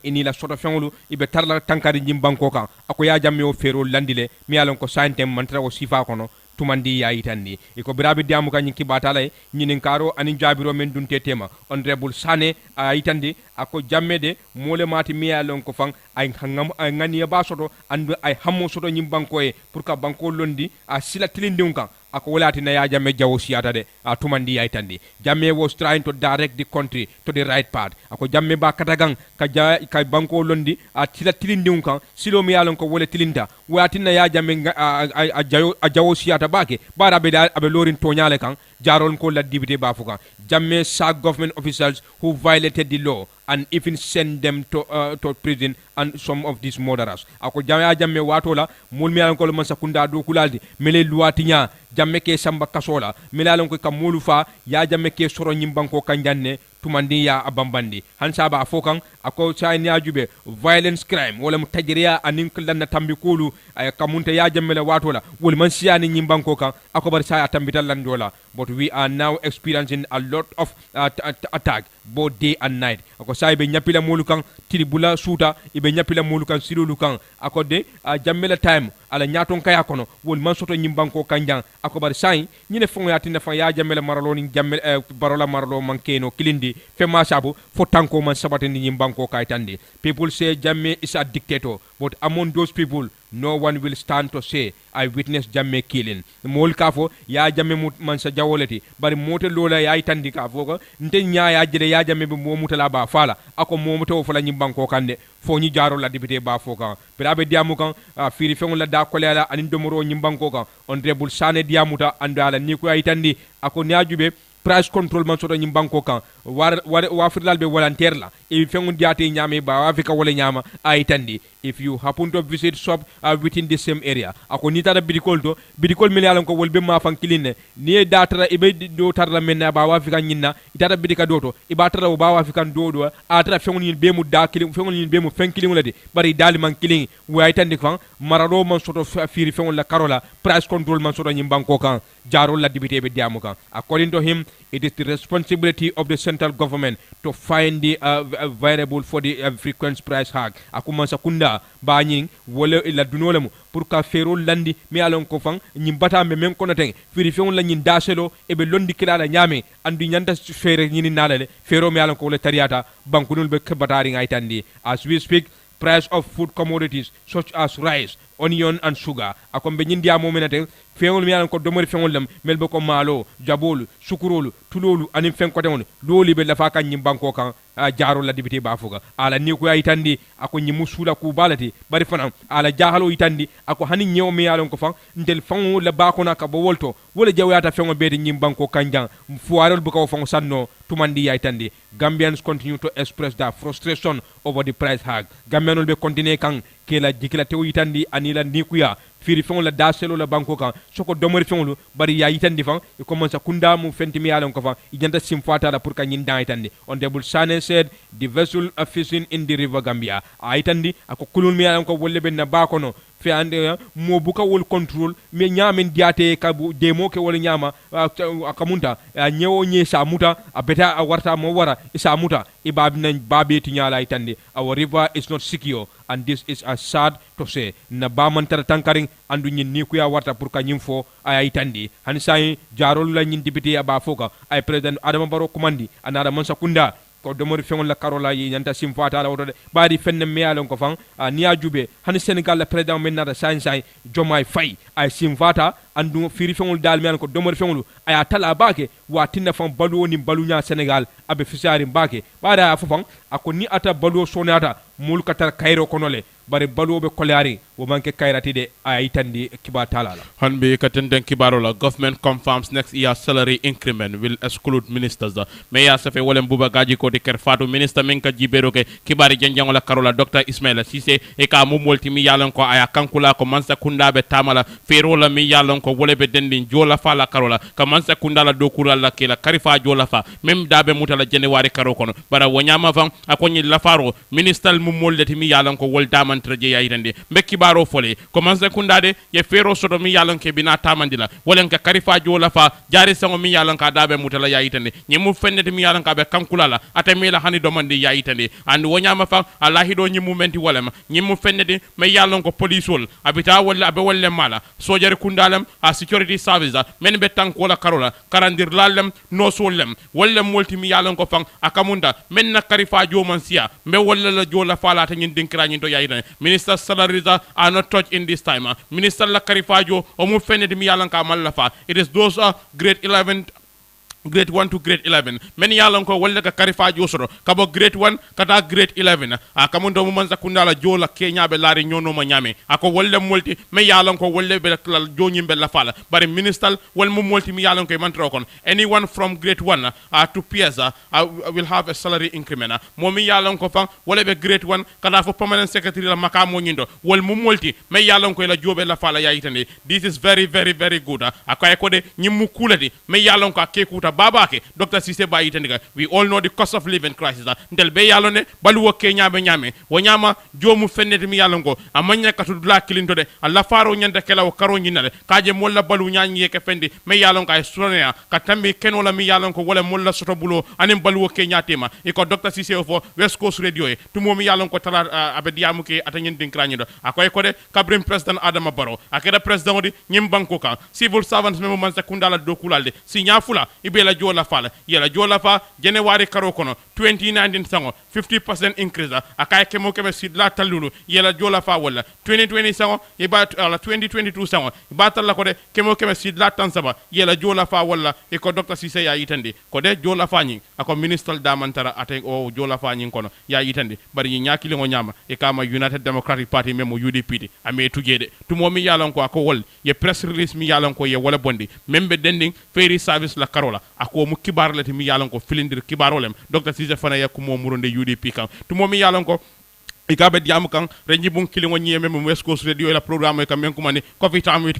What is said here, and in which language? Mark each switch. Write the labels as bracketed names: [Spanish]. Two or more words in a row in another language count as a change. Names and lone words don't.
[Mandingo] ini la soto fengulu ibe tarla tankare nyim banko kan ako ya jamme o ferol landile mi alon ko santem mantra o sifa kono tumandi ya itandi iko birabe diamu kan nyinki batala nyinin karo anin jabiro men dunte tema honorable Sane itandi ako jammede mole mati miya lon ko fang ay ngani ba soto andu ay hammo soto nyim banko e pour ka banko londi a sila tilindum kan ako walati na ya jamme jawo siata de tumandi ya itandi jamme [English] was trying to direct the country to the right path [Mandingo] ako jamme ba katagang ka banko londi a sila tilindum kan silo miya lon ko wole tilinta walati na ya jamme a jawo siata bake bara be abe lorin tonyale kan jarol ko la dibité ba fuka jamme sa [English] government officials who violated the law and even send them to prison and some of these murderers [Mandingo] ako jamme watola mulmi alon ko man sakunda do kulaldi mele luatinya jamme ke samba kasola mele alon ko kam mulufa ya jamme ke soro nyimbanko kanjanne tumandi ya abambandi hansa ba fokan ako chayni ajube [English] violence crime [Mandingo] wala mutajiriya anin kullanna tambikulu ay kamunta ya jammele watola wol man siyani nyimbanko kan ako bar saya tambital landola [English] but we are now experiencing a lot of attack both day and night [Mandingo] ako say be nyapila mulukan tilibula suta ibe nyapila mulukan silulu kan ako de jammele time ala nyaton kaya kono wol man soto nyimbanko kanjang ako bar say nyine fongo yatinda fa ya jammele maralo ni jammele barola maralo mankeno kilindi fema sabu fotanko man sabati ni nyimbanko kaitandi [English] people say jamme is a dictator but among those people no one will stand to say I witnessed jamme killing [Mandingo] mol kafo ya jamme man sa jawoleti bari mote lola ya itandi kafo ko nte nya ya jere ya jamme be momutala ba fala ako momuto fala nyimbanko kande fo nyi jaro la député ba fo kan birabe diamu kan firi fengol la da kolela anin domoro nyimbanko kan honorable Sane diamuta andala ni ko itandi ako nyajube [English] price control [Mandingo] man soto nyim banko kan wa firdal be volunteer la e fengun diate nyame ba wa fika wala nyama ay tandi [English] if you happen to visit shop within the same area [Mandingo] ako ni tara bidikol mi yalan ko wolbe ma fan kiline ni datara ibe do tarla menna ba wa fika nyinna itara bidika doto ibatara ba wa fika dodo atara fengun yin be mu da kilin fengun yin be mu fen kilin ladi bari dali man kilin way tandi fan marado man soto firi fengun la karola [English] price control [Mandingo] man soto nyim banko kan jarol la dibite be diamu kan [English] according to him it is the responsibility of the central government to find the variable for the frequent price hike [Mandingo] akuma sakunda ba nyin wala ila dunolemu pour ka fero landi mi alon ko fan nyim bata me men kono ten firi fion la nyin daselo e be londi kilala nyame andu nyanda fere nyini nalale fero mi alon ko le tariata bankunul be batari ngai tandi [English] as we speak price of food commodities such as rice onion and sugar [Mandingo] akombe nyindia momenate feŋol mi yalan ko domori feŋol lam melbe ko maalo jabolu sukurolu tulolu anin feŋ kote on loli be lafa kan nyim banko kan jaaro la dibiti bafuga ala ni ko ayitandi ako nyimu sula ku balati bari fana ala jahalo yitandi ako hani nyew mi yalan ko fan ndel fan la bako na ka bo wolto wala jawyata feŋol be de nyim banko kanjang fuarol bu ko fan sanno tumandi yaytandi [English] Gambians continue to express their frustration over the price hike [Mandingo] Gambianol be continue kan kela jikila tew yitandi anila nikuya firi feŋol la daselo la banko kan soko domori feŋolu bari ya yitandi fan e commence kunda mu fenti mi yalan ko fan ijanta simfata la pour ka nyin dan yitandi [English] Honorable Sane said the vessel are fishing in the river Gambia [Mandingo] ayitandi ako kulul mi yalan ko wolle ben na bakono fe ande mo buka wol control me nyamen diate ka demo ke wol nyama akamunta nyewo nye sa muta abeta warta mo wara isa muta ibabna babe tinyala itande our [English] river is not secure and this is a sad to say [Mandingo] na baman tar tankaring andu nyin ni kuya warta pour ka nyimfo ay itandi han say jarol la nyin dibiti aba foka ay president Adama Barrow komandi anada man sakunda ko domori feŋol la karola yi ñanta simfata la woto baadi fenne me yalon ko fan niya jube hani Senegal la président men nata sain Jomai Faye ay simfata andu firi feŋol dal me ko domori feŋolu aya tala baake wa tinna fan baluwo ni balunya Senegal abe fisari baake baada fofan ako ni ata baluwo sonata mul katar kayro konole bari baluwo be kolari wo manke kayrati de ay tandi kiba talala hanbe katenden kibarola [English] government confirms next year salary increment will exclude ministers [Mandingo] meya safe wolem buba gaji ko de kerfatu minister men ka jibero ke kibari janjangola karola Dr. Ismaila Cissé e ka mo molti mi yalon ko aya kankula ko mansa kunda be tamala ferola mi yalon ko wolebe dendin jola fala karola ka mansa kunda la dokura la kila karifa jola fa mem dabe mutala January karo kono bara wonyama fan akoni lafaro minister mu moldeti mi yalon ko wol daman traje yayitande mbekki baro fole ko mansa kunda de ye fero soto mi yalon ke bina tamandila wolen ka karifa jola fa jari sango mi yalon ka dabe mutala yayitande nyemu fenneti mi yalon ka be kankula la ate mi la hani domandi yayitande and wonyama fa allahi do nyimu menti wolema nyimu fenneti me yalon ko police wol abita wala abe wolle mala sojare kundalam a [English] security service [Mandingo] men be tankola karola karandir lalem no sollem wolle multi mi yalon ko fang akamunda men na karifa joman sia me wolle la jola fala ta nyin dinkra nyin to yayitande [English] minister salaries are not touched in this time [Mandingo] minister la karifa jo o mu fenneti mi yalon ka malla fa [English] it is those grade 11 grade 1 to grade 11 [Mandingo] men yalon ko wolle ka karifa josoro kabo grade 1 kata grade 11 kamundo mu manza kundala jola kenya be lari nyono ma nyame ako wolle multi men yalon ko wolle be la joni be la fala bari minister wol mu multi mi yalon ko man trokon [English] anyone from grade 1 to PS will have a salary increment [Mandingo] mo mi yalon ko fa wolle be grade 1 kata fo [English] permanent secretary [Mandingo] la makamo nyindo wol mu multi men yalon ko la jobe la fala yayitande [English] this is very very very good [Mandingo] akoy ko de nyimu kulati men yalon ko akekuta babake Dr. Cissé ba yitandika [English] we all know the cost of living crisis [Mandingo] ndel be yalone baluwo kenya be nyame wonyama jomu fenneti mi yalongo amanya katudula kilinto de alla faro nyanda kala o karo nyinale kaje molla balu nyanyi yeke fendi me yalonga ay sonea katambi kenola mi yalongo wala molla soto bulo anem baluwo kenya tema iko Dr. Cissé ofo West Coast Radio e tumo mi yalongo tala abediamu ke atanyen dinkranido akoy ko de kabrim president Adama Barrow akeda president odi nyim banko kan [English] civil servants [Mandingo] memo man sekundala dokulalde si nyafula la jola fala yela jola fa January karo kono 2019 sango 50% increase akay kemo keme sidla talulu yela jola fa wala 2020 sango ibat 2022 sango batal la ko de kemo keme sidla tansaba yela jola fa wala e ko Dr. Cissé ya yitande ko de jola fa nyi ako minister damantara ate o jola fa nyi kono ya yitande bari nyaaki lingo nyama e kama United Democratic Party memo UDP ame tujede tumo mi yalon ko ako wol ye [English] press release [Mandingo] mi yalon ko ye wala bondi membe dending [English] ferry service [Mandingo] la karola ako mu kibar lati mi yalon ko filindir kibarolem Dr. Cisse fana yakumo muronde UDP kan tumo mi yalon ko ikabe diamu kan renji bun kilingo nyeme mu West Coast Radio la programme kam men kumani coffee time with